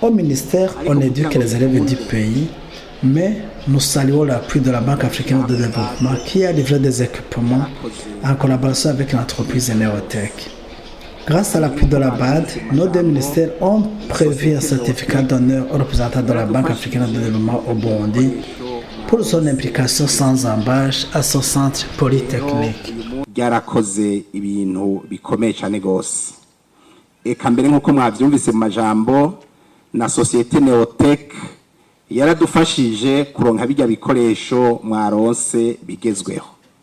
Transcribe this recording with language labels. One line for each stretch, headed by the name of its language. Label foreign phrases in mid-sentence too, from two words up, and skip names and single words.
French: Au ministère, on éduque les élèves du pays, mais nous saluons l'appui de la Banque africaine de développement qui a livré des équipements en collaboration avec l'entreprise Neotech. Grâce à l'appui de la BAD, nos deux ministères ont prévu un certificat d'honneur au représentant de la Banque africaine de développement au Burundi pour son implication sans embâche à son centre polytechnique.
Rundi: Byarakoze ibintu bikomeye cyane gose. Eka mbere nkuko mwavyumvise mu majambo na societe Neotech yaradufashije kuronka bijya bikoresho mwaronse bigezweho.